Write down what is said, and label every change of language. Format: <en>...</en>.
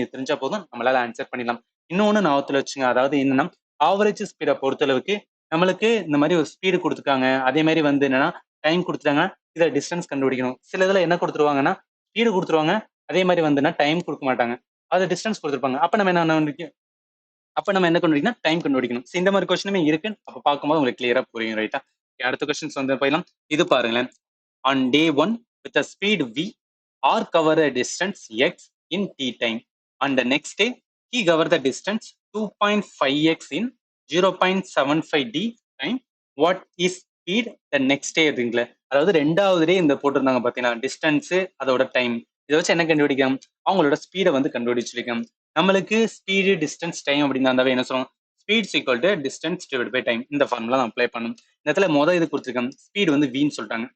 <ta>இது தெரிஞ்சா போதும் நம்மளால ஆன்சர் பண்ணிடலாம். இன்னொன்னு ஞாபகத்துல வச்சுங்க, அதாவது என்னன்னா ஆவரேஜ் ஸ்பீடை பொறுத்தளவுக்கு நம்மளுக்கு இந்த மாதிரி ஒரு ஸ்பீடு கொடுத்துருக்காங்க, அதே மாதிரி வந்து என்னன்னா டைம் கொடுத்துட்டாங்க, இதை டிஸ்டன்ஸ் கண்டுபிடிக்கணும். சில இதுல என்ன கொடுத்துருவாங்கன்னா ஸ்பீடு கொடுத்துருவாங்க, அதே மாதிரி வந்துன்னா டைம் கொடுக்க மாட்டாங்க, அது டிஸ்டன்ஸ் கொடுத்துருப்பாங்க. அப்ப நம்ம என்ன கண்டுபிடிக்கணும், டைம் கண்டுபிடிக்கணும். இந்த மாதிரி கொஸ்டினுமே இருக்கு. அப்ப பார்க்கும்போது உங்களுக்கு கிளியரா புரியும், ரைட்டா. அடுத்த கொஸ்டின்ஸ் வந்து போயிடலாம். இது பாருங்களேன்.</ta> <en>On day 1 with a speed v, r cover a distance x in t time. On the next day he covered the distance 2.5x in 0.75 d time what is speed the next day</en> <ta>இருக்குங்களே. அதாவது 2வது டே இந்த போட்டிருந்தாங்க பார்த்தீங்கன்னா, distance அதோட time. இதை வச்சு என்ன கண்டுபிடிக்கும்? அவங்களோட ஸ்பீடை வந்து கண்டுபிடிச்சிருக்கோம். நம்மளுக்கு ஸ்பீடு டிஸ்டன்ஸ் டைம் அப்படின்னு இருந்தாவே என்ன சொல்லுவோம்?</ta> <en>Speeds equal to distance divide by time.</en> <ta>இந்த ஃபார்முலா நான் அப்ளை பண்ணணும். இந்த இடத்துல இது கொடுத்துருக்கேன், ஸ்பீடு வந்து வின்னு சொல்லிட்டாங்க.</ta>